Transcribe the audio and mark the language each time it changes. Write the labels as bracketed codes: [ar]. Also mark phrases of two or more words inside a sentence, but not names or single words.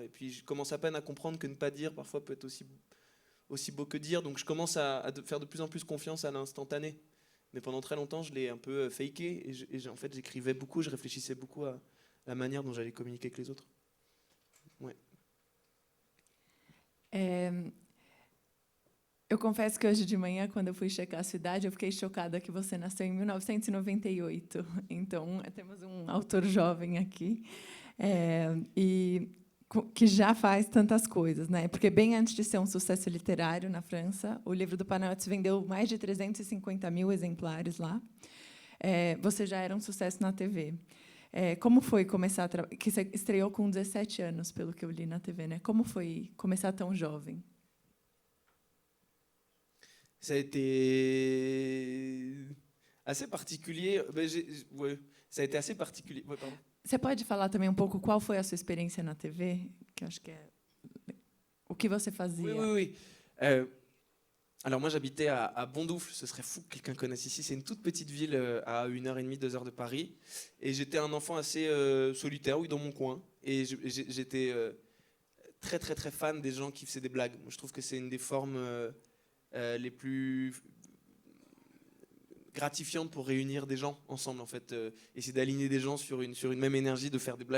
[fr] Et puis je commence à peine à comprendre que ne pas dire parfois peut être aussi beau que dire. Donc je commence à faire de plus en plus confiance à l'instantané. Mais pendant très longtemps, je l'ai un peu faké. En fait, j'écrivais beaucoup, je réfléchissais beaucoup à la manière dont j'allais communiquer avec les autres. Ouais. [pt] Eu confesso que hoje de manhã, quando eu fui checar a sua idade, eu fiquei chocada que você nasceu em 1998. Então, temos um autor jovem aqui, que já faz tantas coisas, né? Porque bem antes de ser um sucesso literário na França, o livro do Panayiotis vendeu mais de 350 mil exemplares lá. Você já era um sucesso na TV. Como foi começar que você estreou com 17 anos, pelo que eu li na TV, né? Como foi começar tão jovem? [fr] Ça a été assez particulier. Ouais, ça a été assez particulier. Ouais, pardon. [pt] Você pode falar também um pouco qual foi a sua experiência na TV? Que eu acho que é o que você fazia. [fr] Oui. Alors moi j'habitais à Bondoufle, ce serait fou que quelqu'un connaisse ici, c'est une toute petite ville à 1h30, 2 heures de Paris, et j'étais un enfant assez solitaire, oui, dans mon coin, et j'étais très très très fan des gens qui faisaient des blagues. Moi, je trouve que c'est une des formes les plus gratifiantes pour réunir des gens ensemble, en fait, essayer d'aligner des gens sur une même énergie, de faire des blagues.